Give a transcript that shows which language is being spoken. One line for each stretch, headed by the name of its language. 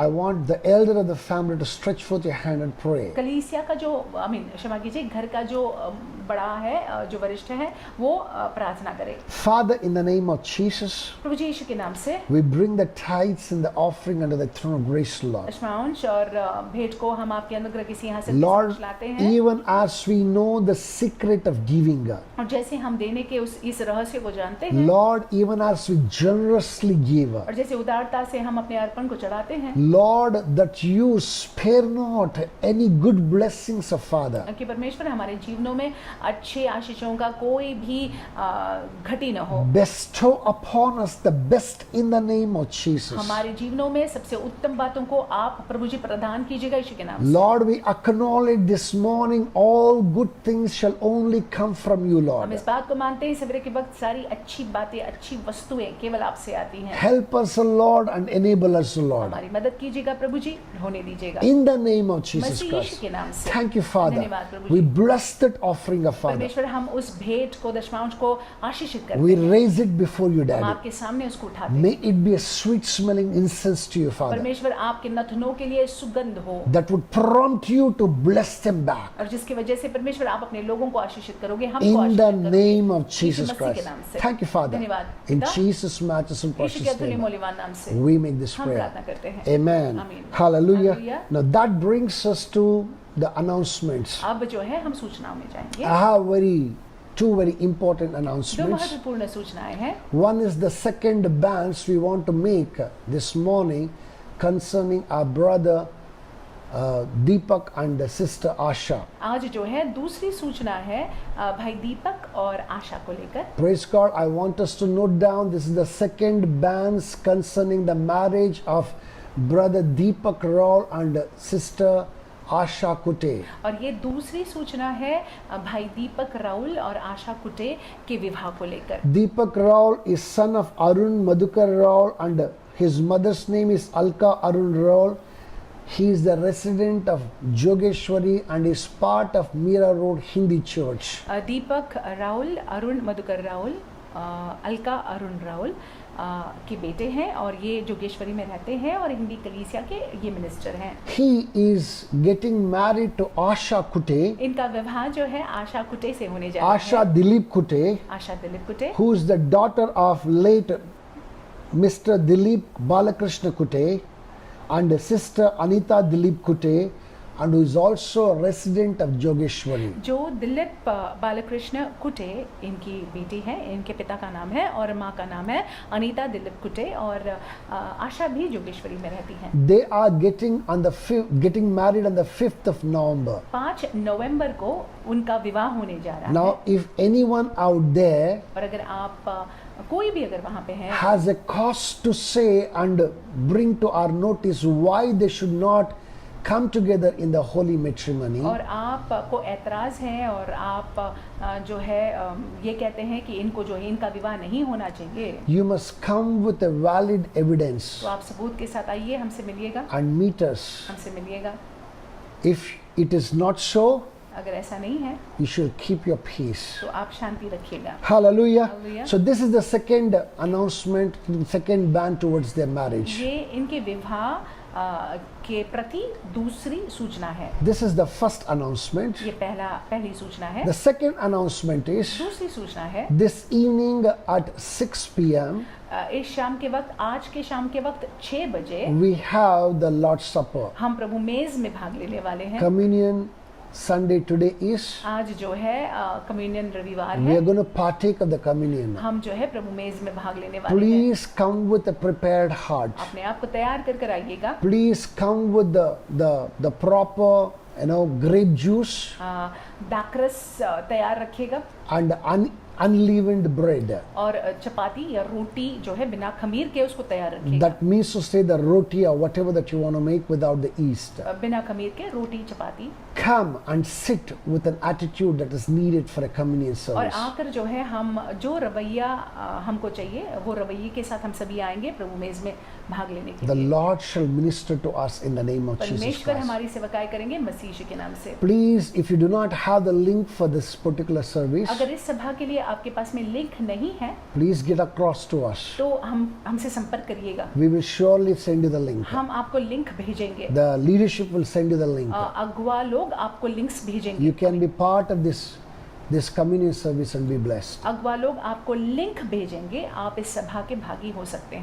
English: I want the elder of the family to stretch forth your hand and pray.
Hindi: कलीसिया का जो क्षमा कीजिए, घर का जो बड़ा है, जो वरिष्ठ है, वो प्रार्थना करे।
English: Father, in the name of Jesus,
Hindi: प्रभु जी यीशु के नाम से
English: we bring the tithes and the offering under the throne of grace, Lord.
Hindi: दशमांश और भेंट को हम आपके अनुग्रह के सिंहासन पे
English: Lord,
Hindi: लाते हैं,
English: even as we know the secret of giving,
Hindi: और जैसे हम देने के इस रहस्य को जानते हैं,
English: Lord, even as we generously give,
Hindi: और जैसे उदारता से हम अपने अर्पण को चढ़ाते हैं,
English: Lord, that you spare not any good blessings of Father.
Hindi: कि परमेश्वर हमारे जीवनों में अच्छे आशीषों का कोई भी घटी न हो।
English: Bestow upon us the best in the name of Jesus.
Hindi: हमारे जीवनों में सबसे उत्तम बातों को आप प्रभु जी प्रदान कीजिएगा यीशु के नाम से।
English: Lord, we acknowledge this morning all good things shall only come from you,
Hindi: हम
English: Lord.
Hindi: इस बात को मानते हैं सवेरे के वक्त सारी अच्छी बातें, अच्छी वस्तुएं केवल आपसे आती हैं।
English: Help us, O Lord, and enable us, O Lord.
Hindi: हमारी मदद कीजिएगा प्रभु जी, होने दीजिएगा
English: In the name of Jesus
Hindi: Masih Yeshu
English: Christ.
Hindi: के नाम से।
English: Thank you, Father.
Hindi: धन्यवाद प्रभु
English: We
Hindi: ji.
English: bless that offering of Father.
Hindi: परमेश्वर हम उस भेंट को, दशमांश को आशीषित करते
English: We
Hindi: हैं।
English: raise it before you,
Hindi: हम
English: Daddy.
Hindi: आपके सामने उसको उठाते हैं।
English: May it be a sweet smelling incense to you, Father,
Hindi: परमेश्वर आपके नथनों के लिए सुगंध हो,
English: that would prompt you to bless them back.
Hindi: और जिसकी वजह से परमेश्वर आप अपने लोगों को आशीषित करोगे, हमको
English: In
Hindi: आशीषित
English: the
Hindi: करोगे।
English: name of
Hindi: यीशु
English: Jesus
Hindi: मसीह के
English: Christ.
Hindi: नाम से।
English: Thank you, Father.
Hindi: धन्यवाद
English: In
Hindi: पिता।
English: Jesus' matchless and
Hindi: यीशु के
English: precious
Hindi: अतुल्य
English: name,
Hindi: मूल्यवान नाम से
English: we make this
Hindi: हम
English: prayer.
Hindi: प्रार्थना करते हैं।
English: Amen.
Hindi: आमीन।
English: Hallelujah. Hallelujah. Now that brings us to the announcements.
Hindi: अब जो है हम सूचनाओं में जाएंगे।
English: I have two very important
Hindi: दो
English: announcements.
Hindi: महत्वपूर्ण सूचनाएं हैं।
English: One is the second advance we want to make this morning concerning our brother Deepak and sister Asha.
Hindi: आज जो है दूसरी सूचना है भाई दीपक और आशा को लेकर।
English: Praise God. I want us to note down this is the second advance concerning the marriage of brother Deepak Raul and sister Asha Kute.
Hindi: और ये दूसरी सूचना है भाई दीपक राउल और आशा कुटे के विवाह को लेकर।
English: Deepak Raul is son of Arun Madhukar Raul and his mother's name is Alka Arun Raul. He is the resident of Jogeshwari and is part of Mira Road Hindi Church.
Hindi: दीपक राउल, अरुण मधुकर राउल, अलका अरुण राउल के बेटे हैं, और ये जोगेश्वरी में रहते हैं और हिंदी कलीसिया के ये मिनिस्टर हैं।
English: He is getting married to Asha Kute.
Hindi: इनका विवाह जो है आशा कुटे से होने जा रहा है।
English: Asha Dilip Kute,
Hindi: आशा दिलीप कुटे,
English: who is the daughter of late Mr. Dilip Balakrishna Kute and sister Anita Dilip Kute, and who is also a resident of Jogeshwari.
Hindi: जो दिलीप बालकृष्ण कुटे इनकी बेटी है, इनके पिता का नाम है और माँ का नाम है अनीता दिलीप कुटे, और आशा भी जोगेश्वरी में रहती हैं।
English: They are getting married on the 5th of November.
Hindi: 5 नवंबर को उनका विवाह होने जा रहा है।
English: Now, if anyone out there
Hindi: और अगर आप कोई भी अगर वहाँ पे है
English: has a cause to say and bring to our notice why they should not come together in the holy matrimony,
Hindi: और आपको ऐतराज़ है और आप जो है ये कहते हैं कि इनको जो है इनका विवाह नहीं होना चाहिए,
English: you must come with a valid evidence
Hindi: तो आप सबूत के साथ आइए, हमसे मिलिएगा,
English: and meet us.
Hindi: हमसे मिलिएगा।
English: If it is not so,
Hindi: अगर ऐसा नहीं है
English: you should keep your peace.
Hindi: तो आप शांति रखिएगा।
English: Hallelujah. Hallelujah. So this is the second announcement, second ban towards their marriage.
Hindi: ये इनके विवाह के प्रति दूसरी सूचना है।
English: This is the first announcement.
Hindi: ये पहली सूचना है।
English: The second announcement is
Hindi: दूसरी सूचना है
English: this evening at 6 p.m.
Hindi: इस शाम के वक्त, आज के शाम के वक्त 6 बजे
English: we have the Lord's Supper.
Hindi: हम प्रभु मेज में भाग लेने वाले हैं।
English: Communion Sunday today is.
Hindi: आज जो है कम्युनियन रविवार
English: We
Hindi: है,
English: are going to partake of the communion.
Hindi: हम जो है प्रभु मेज में भाग लेने वाले हैं।
English: Please come with a prepared heart.
Hindi: अपने आप को तैयार कर आइएगा।
English: Please come with the proper, grape juice
Hindi: दाकरस तैयार रखिएगा
English: and unleavened bread.
Hindi: और चपाती या रोटी जो है बिना खमीर के उसको तैयार रखिएगा।
English: That means to say the roti or whatever that you want to make without the yeast.
Hindi: बिना खमीर के रोटी चपाती।
English: Come and sit with an attitude that is needed for a communion
Hindi: और
English: service.
Hindi: आकर जो है हम जो रवैया हमको चाहिए वो रवैये के साथ हम सभी आएंगे प्रभु मेज में भाग लेने के
English: The
Hindi: लिए।
English: Lord shall minister to us in the name of Jesus
Hindi: परमेश्वर
English: Christ.
Hindi: हमारी सेवकाई करेंगे मसीह यीशु के नाम से।
English: Please, if you do not have the link for this particular service,
Hindi: अगर इस सभा के लिए आपके पास में लिंक नहीं है
English: please get across to us.
Hindi: तो हमसे संपर्क करिएगा,
English: We will surely send you the link.
Hindi: हम आपको लिंक भेजेंगे।
English: The leadership will send you the link.
Hindi: अगुआ लोग आपको लिंक्स भेजेंगे।
English: You can be part of this communion service and be blessed.
Hindi: अगुआ लोग आपको लिंक भेजेंगे, आप इस सभा के भागी हो सकते हैं।